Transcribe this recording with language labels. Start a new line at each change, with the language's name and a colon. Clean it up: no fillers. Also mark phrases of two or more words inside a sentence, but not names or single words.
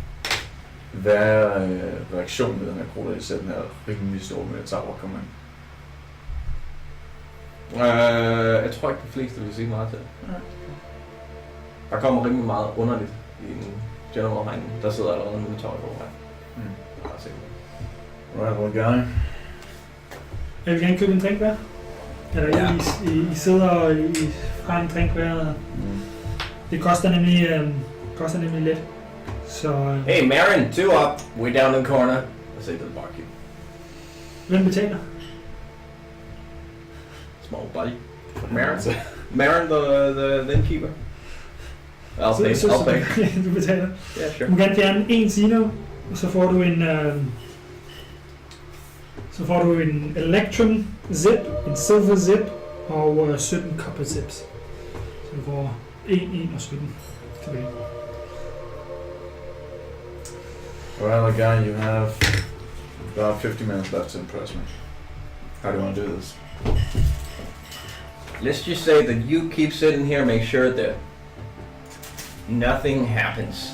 Danish: Hvad er reaktionen med den her gruppe, der ser den her rimelig store militær kommer ind? Jeg tror ikke, de fleste vil sige meget til. Der kommer rimelig meget underligt i en general herinde. Der sidder allerede en militær på her.
English: Right, well guy.
Danish: Jeg vil gerne købe en drink hver. Eller Ja. I sidder og har en drink hver. Det koster nemlig lidt. Så
English: Hey Marin, 2 up. Way down in the corner. I say to the barkeep.
Danish: hvem betaler?
English: Small buddy. Marin, the innkeeper. I'll pay.
Danish: Du betaler.
English: Yeah,
Danish: Du
English: sure.
Danish: må gerne fjerne en Zeno, og så får du en Electrum Zip, en Silver Zip og 17 Copper Zips. Så du får 1 og 17 tilbage.
English: Well guy, you have about 50 minutes left to impress me. How do you want to do this? Let's just say that you keep sitting here and make sure that nothing happens.